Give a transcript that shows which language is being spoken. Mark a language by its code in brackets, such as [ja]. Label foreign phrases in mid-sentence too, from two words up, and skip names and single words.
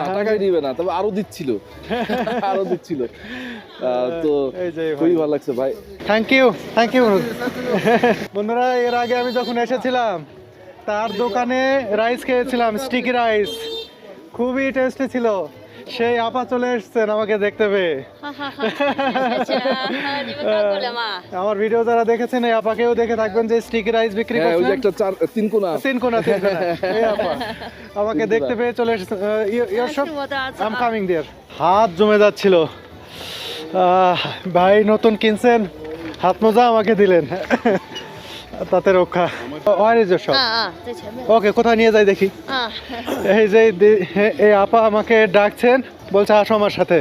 [bn] না, টাকাই দিবে না, তবে আরো দিচ্ছিল, আরো দিচ্ছিল। তো এই যে খুবই ভালো লাগছে ভাই। [en] thank you, thank you. [bn] বন্ধুরা, এর আগে আমি যখন এসেছিলাম তার দোকানে রাইস খেয়েছিলাম, [en] sticky rice, [bn] খুবই টেস্টি ছিল। সেই আপা চলে এসেছেন আমাকে দেখতে পেয়ে। [zh] 哈哈哈！谢谢你们看过了吗？ [bn] আমার ভিডিও যারা দেখেছেন, এই আপাকেও দেখে থাকবেন যে [en] sticky rice [bn] বিক্রি হ্যাঁ, ওই যে করছেন। একটা তিনকোনা, তিনকোনা, তিনকোনা, এই আপা আমাকে দেখতে পেয়ে চলে এসেছেন। [en] your shop, [zh] 是我的儿子 [en] I am [zh] 啊。 [en] coming there. [bn] হাত জমে যাচ্ছিল। ভাই নতুন কিনছেন, হাত মোজা আমাকে দিলেন, তাতে রক্ষা। [en] where is your shop? [zh] 在前面 [bn] ওকে, কোথায় নিয়ে যাই দেখি। [zh] 啊。 [bn] এই যে এই আপা আমাকে ডাকছেন, বলছে আসো আমার সাথে।